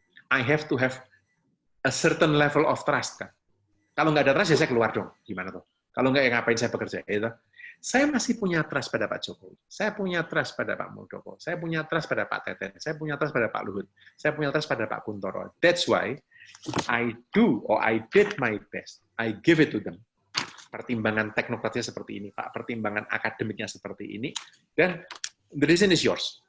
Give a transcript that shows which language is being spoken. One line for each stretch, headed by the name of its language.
English: I have to have a certain level of trust, kan.
Indonesian: Kalau nggak ada trust, ya saya keluar dong. Gimana tuh? Kalau nggak, ya ngapain saya bekerja? Gitu. Saya masih punya trust pada Pak Jokowi. Saya punya trust pada Pak Muldoko. Saya punya trust pada Pak Teten. Saya punya trust pada Pak Luhut. Saya punya trust pada Pak Kuntoro.
English: That's why I do, or I did my best. I give it to them.
Indonesian: Pertimbangan teknokratisnya seperti ini, Pak. Pertimbangan akademiknya seperti ini.
English: Dan the decision is yours.